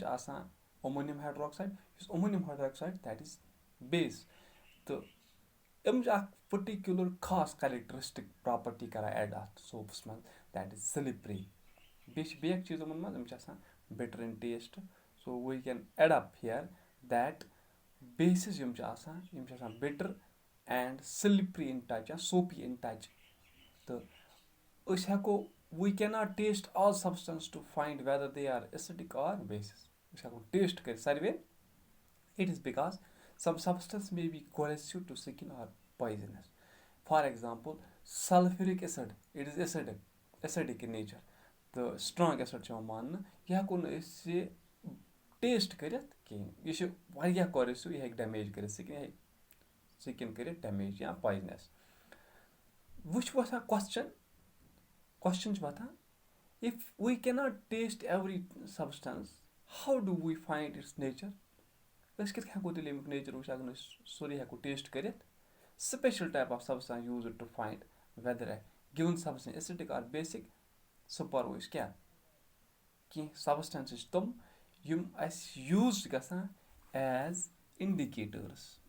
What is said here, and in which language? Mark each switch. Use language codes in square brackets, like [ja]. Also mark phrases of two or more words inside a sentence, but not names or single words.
[ks] آسان [en] ammonium hydroxide [ks] یُس [en] ammonium hydroxide that is base [ks] تہٕ یِم چھِ اکھ پٔٹِکیوٗلر خاص [en] characteristic property [ks] کران ایڈ اَتھ سوپَس منٛز [en] that is slippery [ks] بیٚیہِ چھِ بیاکھ چیٖز یِمن منٛز یِم چھِ آسان [en] bitter in taste so we can add up here that bases [ks] یِم چھِ آسان یِم چھِ آسان [en] bitter and slippery in touch یا soapy in touch [ks] تہٕ أسۍ ہٮ۪کو [en] we can not test all substance to find whether they are acidic or bases أسۍ [ks] ہٮ۪کو ٹیسٹ کٔرِتھ ساروے [en] it is because some substance may be corrosive to skin or poisonous for example sulphuric acid it is acidic in nature [ks] تہٕ [en] strong acid [ks] چھُ یِوان ماننہٕ یہِ ہٮ۪کو نہٕ أسۍ یہِ ٹیسٹ کٔرِتھ کِہینۍ یہِ چھُ واریاہ کوریسِو یہِ ہیٚکہِ ڈیمیج کٔرِتھ سِکِن یہِ ہیٚکہِ سِکِن کٔرِتھ ڈیمیج یا پویزنس وۄنۍ چھُ وۄتھان کوسچن چھُ وۄتھان [en] if we can not test every substance how do we find its nature [ks] أسۍ کِتھ ہٮ۪کو تیٚلہِ اَمیُک نیچر وٕچھِتھ اگر نہٕ أسۍ سورُے ہٮ۪کو ٹیسٹ کٔرِتھ [en] special type of substance use to find whether given substance acidic or basic [ks] سُہ پَرو أسۍ کیاہ کینٛہہ سبسٹنسز چھِ تِم یِم اَسہِ یوٗز چھِ گژھان [en] as indicators